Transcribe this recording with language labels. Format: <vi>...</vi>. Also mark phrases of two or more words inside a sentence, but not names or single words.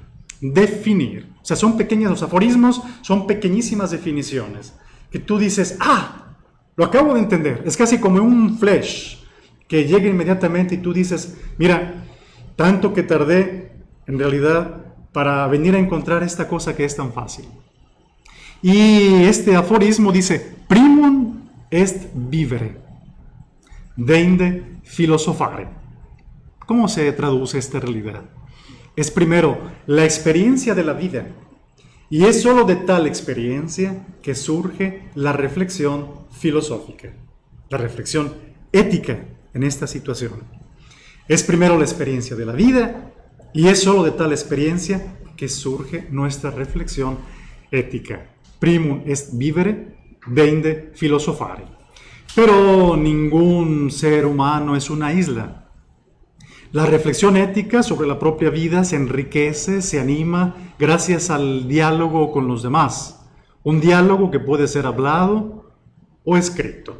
<es>O sea, son pequeños, los aforismos son pequeñísimas definiciones que tú dices, lo acabo de entender. Es casi como un flash que llega inmediatamente y tú dices, mira, tanto que tardé en realidad para venir a encontrar esta cosa que es tan fácil. Y este aforismo dice,</es> <la>primum est vivere, deinde philosophare.</la> <es>¿Cómo se traduce esta realidad? Es primero la experiencia de la vida, y es solo de tal experiencia que surge la reflexión filosófica, la reflexión ética en esta situación. Es primero la experiencia de la vida, y es solo de tal experiencia que surge nuestra reflexión ética.</es> <la>Primum est vivere, deinde philosophare.</la> <es>Pero ningún ser humano es una isla. La reflexión ética sobre la propia vida se enriquece, se anima gracias al diálogo con los demás. Un diálogo que puede ser hablado o escrito.</es>